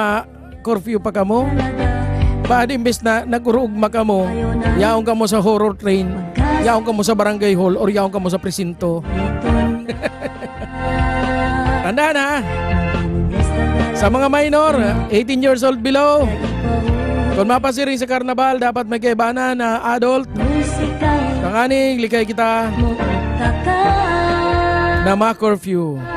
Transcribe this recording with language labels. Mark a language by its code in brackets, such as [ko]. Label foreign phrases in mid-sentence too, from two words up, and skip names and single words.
[bik] Tabaad curfew pa kamo. Baad imbes na nagurugma kamo, yaong kamo sa [en] horror train, [bik] yaong kamo sa barangay hall, or yaong kamo sa presinto. Tanda na. Sa mga minor, [en] 18 years old below, [bik] kung mapasiring sa karnabal, dapat may kaibanan na adult. Tanganing, likay kita na ma-curfew.